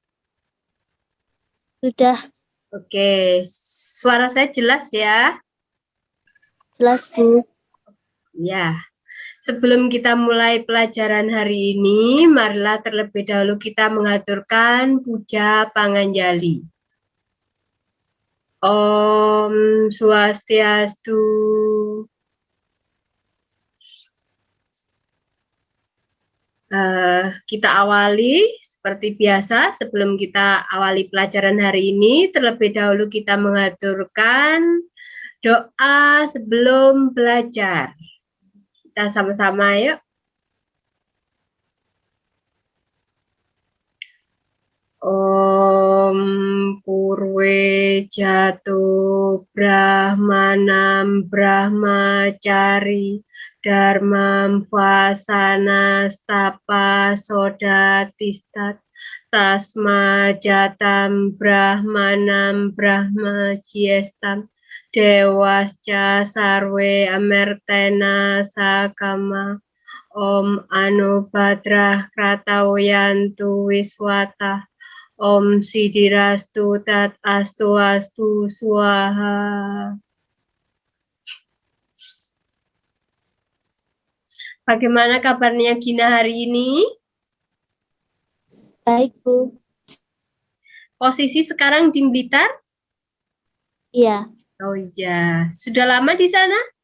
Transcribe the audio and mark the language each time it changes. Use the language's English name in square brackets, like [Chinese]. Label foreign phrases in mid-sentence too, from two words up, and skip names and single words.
[Indonesian] Sudah. Oke, suara saya jelas ya? Jelas, Bu. Ya. Sebelum kita mulai pelajaran hari ini, marilah terlebih dahulu kita mengaturkan puja panganjali. [Sanskrit] Om Swastiastu. [Indonesian] Kita awali seperti biasa. Sebelum kita awali pelajaran hari ini, terlebih dahulu kita mengaturkan doa sebelum belajar. Kita sama-sama yuk. [Sanskrit] Om Purwe Jatuh Brahmanam Brahmacari Dharmam Vasana Stapa Sodatistat Tasma Jatam Brahmanam Brahmajiestam Dewasca Sarwe Amertena Sakama Om Anubadrah Kratawayantu Wiswata Om Sidirastu Tat Astu Astu Swaha. [Indonesian] Bagaimana kabarnya Gina hari ini? Baik, Bu. Posisi sekarang di Blitar? Iya. Oh iya, sudah lama di sana?